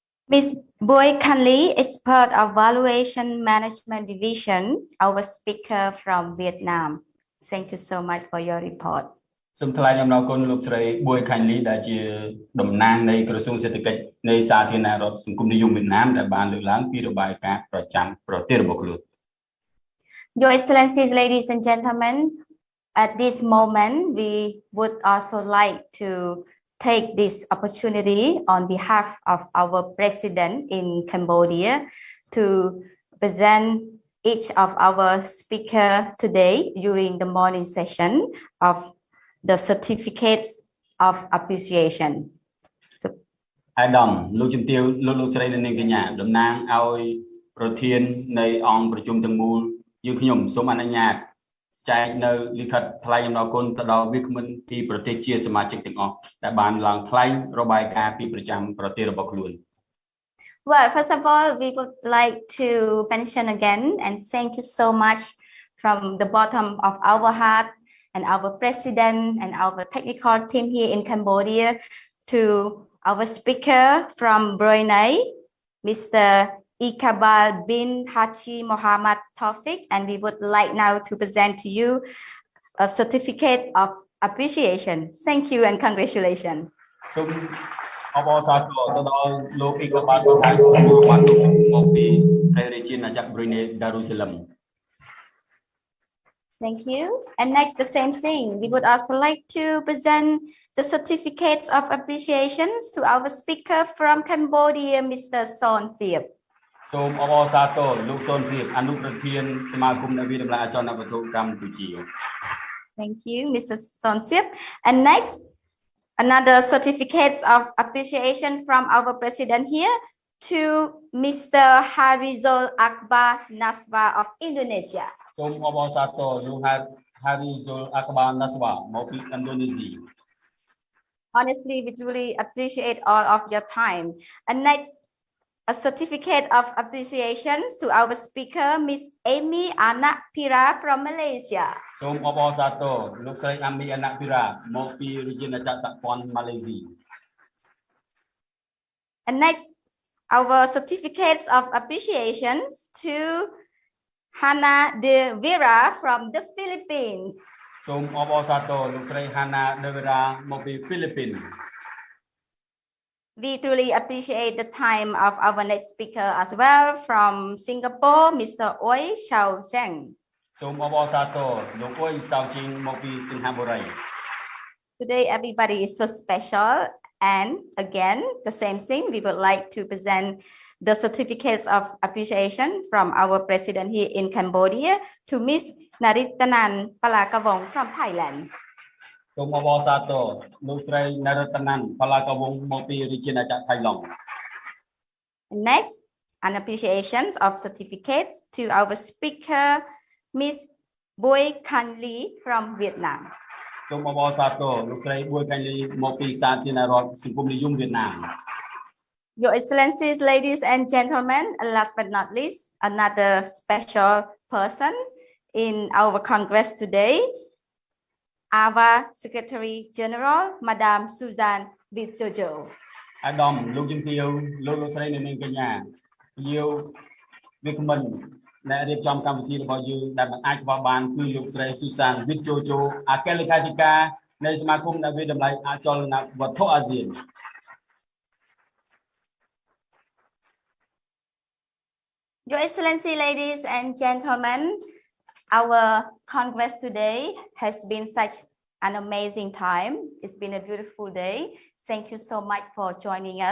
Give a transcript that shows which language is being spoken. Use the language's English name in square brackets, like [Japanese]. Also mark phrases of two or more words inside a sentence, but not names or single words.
[English] Ms. Boy Kanli, expert of Valuation Management Division, our speaker from Vietnam. Thank you so much for your report. [Khmer] សូមថ្លែងអំណរគុណលោកស្រី Boy Kanli ដែលជាតំណាងនៃក្រសួងសេដ្ឋកិច្ចនៃសាធារណរដ្ឋសង្គមនិយមវៀតណាមដែលបានលើកឡើងពីរបាយការណ៍ប្រចាំប្រទេសរបស់ខ្លួន [English] Your Excellencies, ladies and gentlemen, at this moment, we would also like to take this opportunity on behalf of our president in Cambodia to present each of our speaker today during the morning session of the certificates of appreciation. [Khmer] អាដាមលោកជំទាវលោកស្រីនិងនាងកញ្ញាតំណាងឲ្យប្រធាននៃអង្គប្រជុំទាំងមូលយើងខ្ញុំសូមអនុញ្ញាតចែកនៅលិខិតថ្លែងអំណរគុណទៅដល់វាគ្មិនពីប្រទេសជាសមាជិកទាំងអស់ដែលបានឡើងថ្លែងរបាយការណ៍ពីប្រចាំប្រទេសរបស់ខ្លួន [English] Well, first of all, we would like to mention again and thank you so much from the bottom of our heart and our president and our technical team here in Cambodia to our speaker from Brunei, Mr. Iqbal bin Haji Mohammed Taufik, and we would like now to present to you a certificate of appreciation. Thank you and congratulations. [Khmer] សូមអបអរសាទរទៅដល់លោក Iqbal bin Haji Mohammed មកពីព្រះរាជាណាចក្រ Brunei Darussalam. [English] Thank you. And next, the same thing. We would also like to present the certificates of appreciations to our speaker from Cambodia, Mr. Son Siep. [Khmer] សូមអបអរសាទរលោកសុនសៀបអនុប្រធានសមាគមអ្នកវិទ្យាអចលនវត្ថុកម្ពុជា [English] Thank you, Mr. Son Siep. And next, another certificates of appreciation from our president here to Mr. Harizul Akbar Naswa of Indonesia. [Khmer] សូមអបអរសាទរលោក Harizul Akbar Naswa មកពីឥណ្ឌូនេស៊ី [English] Honestly, we truly appreciate all of your time. And next, a certificate of appreciation to our speaker, Miss Amy Anak Pira from Malaysia. [Khmer] សូមអបអរសាទរលោកស្រី Amy Anak Pira មកពីរាជាណាចក្រសហព័ន្ធម៉ាឡេស៊ី [English] And next, our certificates of appreciations to Hana De Vera from the Philippines. [Khmer] សូមអបអរសាទរលោកស្រី Hana De Vera មកពីហ្វីលីពីន [English] We truly appreciate the time of our next speaker as well from Singapore, Mr. Oi Xiao Zheng. [Khmer] សូមអបអរសាទរលោក Oi Xiao Zheng មកពីសិង្ហបុរី [English] Today, everybody is so special. And again, the same thing, we would like to present the certificates of appreciation from our president here in Cambodia to Miss Naritanan Palakawong from Thailand. [Khmer] សូមអបអរសាទរលោកស្រី Naritanan Palakawong មកពីរាជាណាចក្រថៃឡង់ [English] Next, an appreciation of certificates to our speaker, Miss Boy Kanli from Vietnam. [Khmer] សូមអបអរសាទរលោកស្រី Boy Kanli មកពីសាធារណរដ្ឋសង្គមនិយមវៀតណាម [English] Your Excellencies, ladies and gentlemen, and last but not least, another special person in our Congress today, AVA Secretary General, Madam Susan Vitjojo. [Khmer] អាដាមលោកជំទាវលោកស្រីនិងនាងកញ្ញាយាវវាគ្មិនដែលរៀបចំកម្មវិធីរបស់យើងដែលមិនអាចខ្វះបានគឺលោកស្រី Susan Vitjojo អគ្គលេខាធិការនៃសមាគមអ្នកវិទ្យាតម្លៃអចលនវត្ថុអាស៊ាន [English] Your Excellency, ladies and gentlemen, our Congress today has been such an amazing time. It's been a beautiful day. Thank you so much for joining us.